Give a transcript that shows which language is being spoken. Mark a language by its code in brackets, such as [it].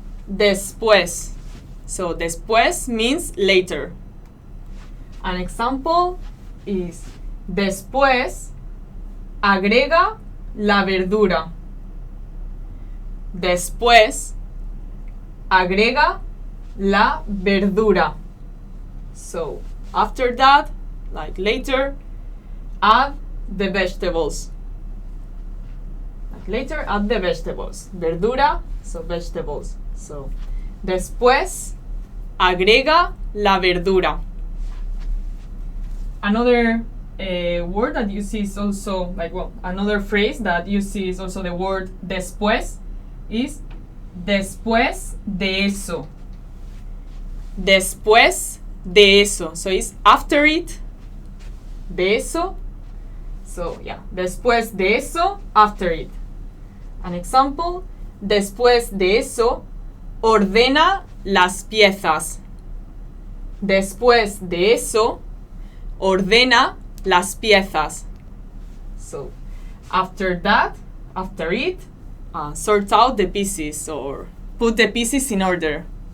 [en] Después. So después means later. An example is [es] después agrega la verdura. Después agrega la verdura. [en] So after that, like later, add the vegetables. Like later, add the vegetables. Verdura, so vegetables. [es] So después agrega la verdura. [en] Another word that you see is also another phrase that you see is also the word después is [es] después de eso. Después de eso. [en] So it's after it. [es] De eso. So después de eso, [en] after it. An example, [es] después de eso, ordena las piezas. Después de eso, ordena las piezas. [en] So after that, after it, sort out the pieces or put the pieces in order.